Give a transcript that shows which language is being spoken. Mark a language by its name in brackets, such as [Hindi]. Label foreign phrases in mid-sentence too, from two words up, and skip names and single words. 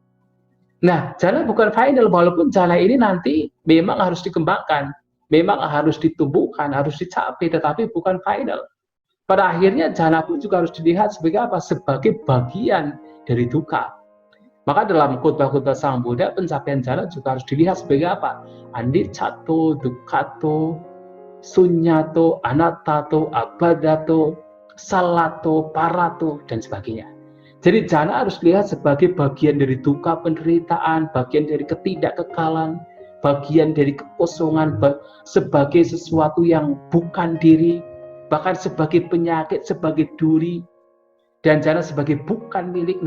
[Indonesian] Nah, jhana bukan final, walaupun jhana ini nanti memang harus dikembangkan, memang harus ditumbuhkan, harus dicapai, tetapi bukan final. Pada akhirnya jhana pun juga harus dilihat sebagai apa? Sebagai bagian dari dukkha. Maka dalam khotbah-khotbah Sang Buddha, pencapaian jhana juga harus dilihat sebagai apa? [Pali] Aniccato, dukkhato, sunyato, anattato, abadato, salato, parato, [Indonesian] dan sebagainya. Jadi jhana harus dilihat sebagai bagian dari dukkha penderitaan, bagian dari ketidakkekalan, bagian dari kekosongan, sebagai sesuatu yang bukan diri, bahkan sebagai penyakit, sebagai duri, dan jhana sebagai bukan milik.